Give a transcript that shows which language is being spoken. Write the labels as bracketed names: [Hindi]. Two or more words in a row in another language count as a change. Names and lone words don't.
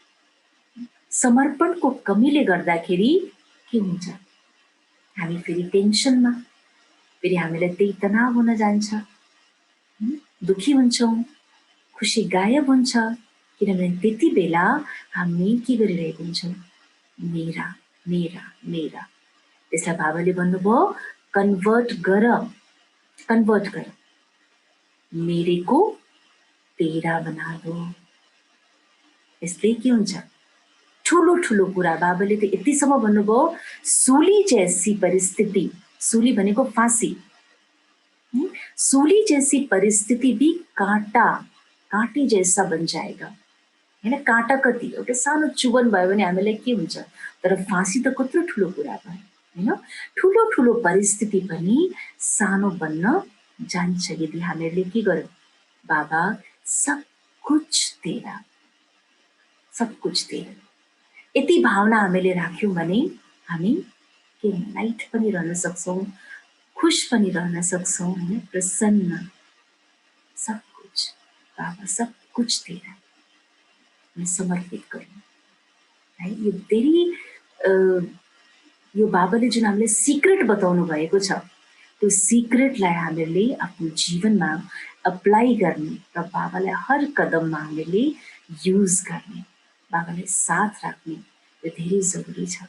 [Nepali] समर्पणको कमीले गर्दाखेरि के हुन्छ, हामी फेरि टेन्सनमा, फेरि हामीलाई त्यही तनाव हुन जान्छ, दुखी हुन्छौँ, खुसी गायब हुन्छ। किनभने त्यति बेला हामी के गरिरहेको हुन्छौँ, [Hindi] मेरा मेरा मेरा। [Nepali] त्यसलाई बाबाले भन्नुभयो, कन्भर्ट गर, कन्भर्ट गर, [Hindi] मेरे को तेरा बना दो। [Nepali] यसले के हुन्छ, ठुलो ठुलो कुरा। बाबाले त यतिसम्म भन्नुभयो, [Hindi] सूली जैसी परिस्थिति, [Nepali] सूली भनेको फाँसी, [Hindi] सूली जैसी परिस्थिति भी काँटा, काँटे जैसा बन जाएगा। [Nepali] हैन, काँटा कति एउटा सानो चुबन भयो भने हामीलाई के हुन्छ, तर फाँसी त कत्रो ठुलो कुरा भयो, हैन। ठुलो ठुलो परिस्थिति पनि सानो बन्न जान्छ यदि हामीले के गर्यौं, [Hindi] बाबा सब कुछ तेरा, सब कुछ तेरा। [Nepali] यति भावना हामीले राख्यौं भने हामी के लाइट पनि रहन सक्छौं, खुश पनि रहन सक्छौं, हैन, प्रसन्न। [Hindi] सब कुछ बाबा, सब कुछ तेरा, मैं समर्पित [Nepali] गरौँ है। यो धेरै यो बाबाले जुन हामीले सिक्रेट बताउनु भएको छ, त्यो सिक्रेटलाई हामीले आफ्नो जीवनमा अप्लाई गर्ने र बाबालाई हर कदममा हामीले युज गर्ने, बाबालाई साथ राख्ने, यो धेरै जरुरी छ।